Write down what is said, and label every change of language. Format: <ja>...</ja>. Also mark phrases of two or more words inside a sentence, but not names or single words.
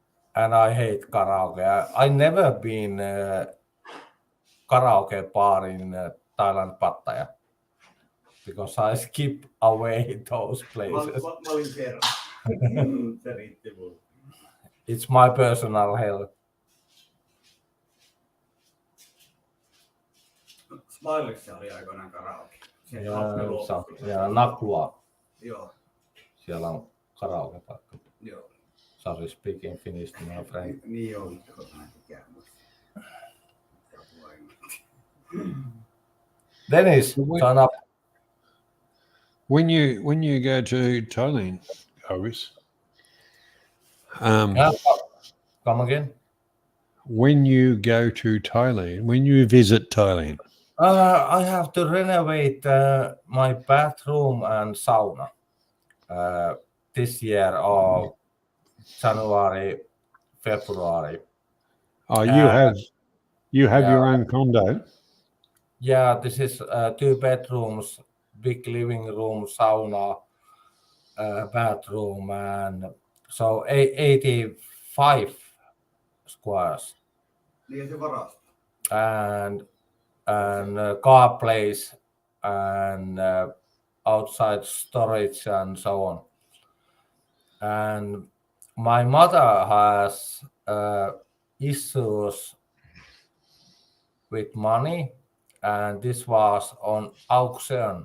<en>and I hate karaoke. I never been karaoke bar in Thailand, Pattaya, because I skip away those places.</en> <fi>Mä olin kerran. Se riitti mulle.</fi> <en>It's my personal hell.</en> <fi>Smilessa oli aikoinaan karaoke. Ja Naklua. Joo. Siellä on karaoke-paikka. Joo.</fi> <en>Sorry, speaking Finnish to my friend.</en> <fi>Niin on, kokonaan ikään muista.</fi> <en>Dennis, turn up. When you go to Thailand, August, Come again? when you go to Thailand, when you visit Thailand, I have to renovate my bathroom and sauna this year or January, February. oh, you have your own condo. Yeah, this is 2 bedrooms, big living room, sauna, bathroom, and so 85 squares.</en> <fi>Niin se varasto.</fi> <en>And car place and outside storage and so on. And my mother has issues with money, and this was on auction.</en>